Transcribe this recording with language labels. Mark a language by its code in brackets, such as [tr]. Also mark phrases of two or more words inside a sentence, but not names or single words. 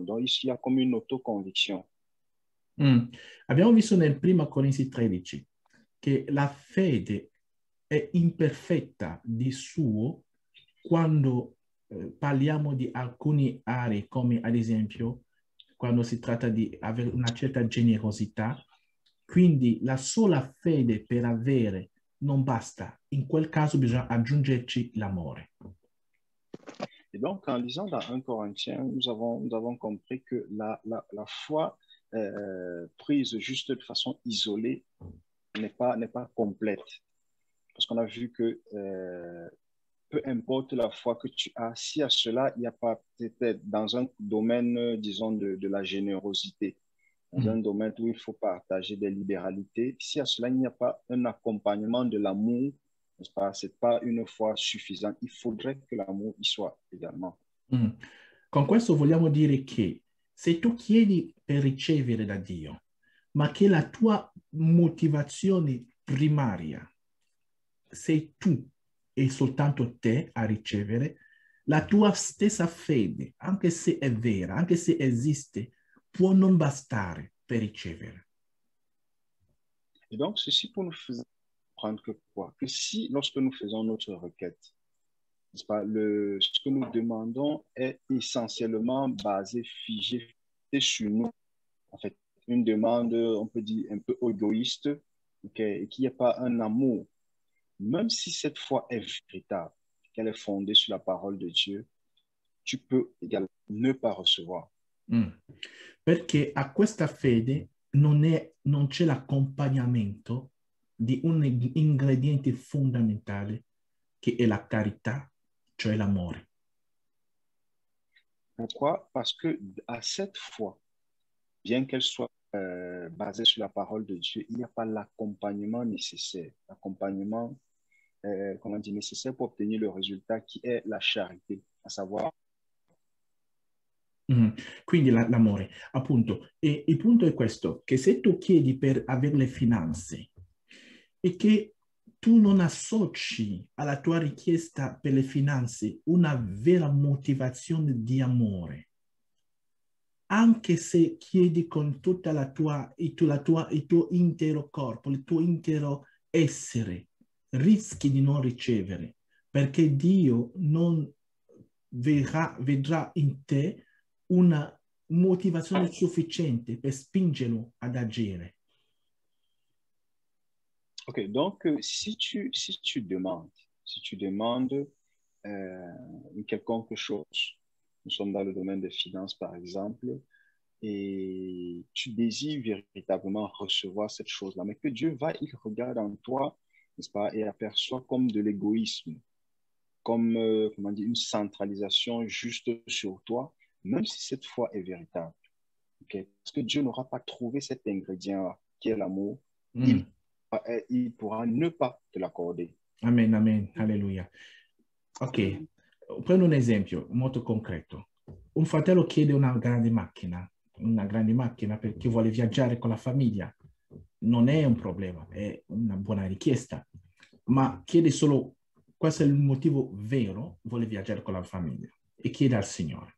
[fr] Donc, ici, il y a comme une autoconviction. [it] Abbiamo visto nel Primo Corinzi 13 che la fede è imperfetta di suo quando parliamo di alcune aree, come ad esempio quando si tratta di avere una certa generosità. Quindi la sola fede per avere non basta. In quel caso bisogna aggiungerci l'amore. [fr] Et donc, en lisant dans 1 Corinthiens, nous avons compris que la foi prise juste de façon isolée n'est pas complète. Parce qu'on a vu que peu importe la foi que tu as, si à cela, il n'y a pas peut-être dans un domaine, disons, de la générosité, dans un domaine où il faut partager des libéralités, si à cela, il n'y a pas un accompagnement de l'amour, n'est-ce pas, ce n'est pas une foi suffisante. Il faudrait que l'amour y soit également. [it] Con questo vogliamo dire che se tu chiedi per ricevere da Dio, ma che la tua motivazione primaria sei tu e soltanto te a ricevere, la tua stessa fede, anche se è vera, anche se esiste, può non bastare per ricevere. [fr] Et donc, ceci pour nous faire comprendre que quoi? Que si, lorsque nous faisons notre requête, n'est-ce pas, ce que nous demandons est essentiellement basé, figé sur nous. En fait, une demande, on peut dire, un peu égoïste, okay, et qu'il n'y a pas un amour. Même si cette foi est véritable, qu'elle est fondée sur la parole de Dieu, tu peux également ne pas recevoir. [it] Perché a questa fede non c'è l'accompagnamento di un ingrediente fondamentale che è la carità, cioè l'amore. [fr] Pourquoi? Parce que à cette foi, bien qu'elle soit basé sur la parole de Dieu, il n'y a pas l'accompagnement nécessaire. L'accompagnement, comment dire, nécessaire pour obtenir le résultat qui est la charité, à savoir. [it] Quindi l'amore, appunto. E il punto è questo, che se tu chiedi per avere le finanze e che tu non associ alla tua richiesta per le finanze una vera motivazione di amore, anche se chiedi con tutta il tuo intero corpo, il tuo intero essere, rischi di non ricevere, perché Dio non vedrà in te una motivazione sufficiente per spingerlo ad agire. [fr] Ok, donc si tu demandes une quelconque chose, nous sommes dans le domaine des finances par exemple, et tu désires véritablement recevoir cette chose-là, mais que Dieu il regarde en toi, n'est-ce pas, et aperçoit comme de l'égoïsme, comme comment dire, une centralisation juste sur toi, même si cette foi est véritable. Okay? Parce que Dieu n'aura pas trouvé cet ingrédient qui est l'amour, il pourra ne pas te l'accorder. Amen, amen, alleluia. [it] Ok, prendo un esempio molto concreto. Un fratello chiede una grande macchina perché vuole viaggiare con la famiglia. Non è un problema, è una buona richiesta, ma chiede solo, questo è il motivo vero, vuole viaggiare con la famiglia e chiede al Signore.